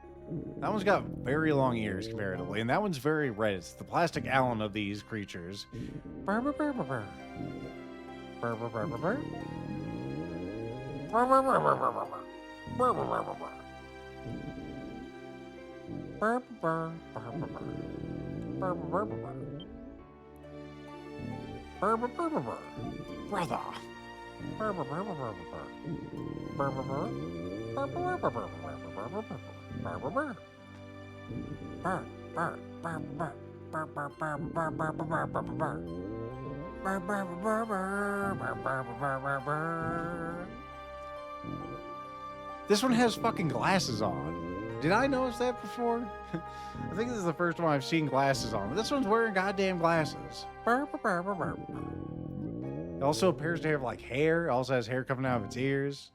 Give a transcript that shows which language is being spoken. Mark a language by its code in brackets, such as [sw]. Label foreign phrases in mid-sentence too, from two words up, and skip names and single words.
[en] That one's got very long ears comparatively, and that one's very red. It's the plastic Allen of these creatures. Burr, burr, burr, burr, burr. Burr, burr, burr, burr, burr. Burr, burr, burr, burr, burr, burr. Burr, burr, burr, burr, burr. Burr, burr, burr, burr, burr. Burr, burr, burr, burr, burr. Burr, burr, burr, burr, burr. Brother. Burr, burr, burr, burr, burr, burr. Burr, burr, burr. Burr, burr, burr, burr, burr, burr, burr, burr. Burr, burr, burr. Burr, burr, burr, burr. Burr, burr, burr, burr, burr, burr, burr, burr. Burr, burr, burr, burr, burr, burr, burr, burr, burr. This one has fucking glasses on. Did I notice that before? I think this is the first one I've seen glasses on. But this one's wearing goddamn glasses. Burr, burr, burr, burr, burr, burr. It also appears to have like hair. It also has hair coming out of its ears.